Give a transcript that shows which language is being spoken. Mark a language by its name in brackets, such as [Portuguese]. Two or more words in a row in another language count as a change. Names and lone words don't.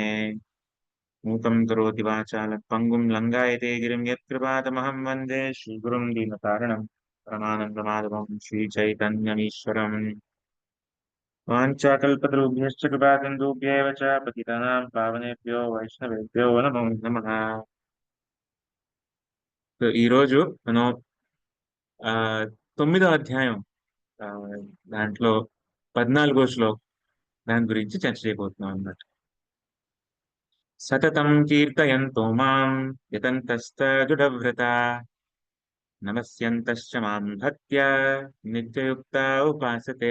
[Sanskrit] मूकं करोति वाचालं पंगुं लंगायते गिरिं यत्कृपातमहं वन्दे श्रीगुरुं दीनकारणं परमानन्दमाधवं श्रीचैतन्यमीश्वरम्। वाञ्छाकल्पतरुभ्यश्च कृपासिन्धुभ्यैव च पतितानां पावनेभ्यो వైష్ణవేభ్యో నమో నమః। [Telugu] సో ఈ రోజు మనం ఆ తొమ్మిదో అధ్యాయం, ఆ, దాంట్లో 14వ శ్లోకం, దాని గురించి చర్చ చేయబోతున్నాం అన్నమాట. [Sanskrit] సతతం కీర్తయంతో మాం యతంతస్తజుడవ్రతా నమస్యంతశ్చ మాం భక్త్యా నిత్యయుక్త ఉపాసతే.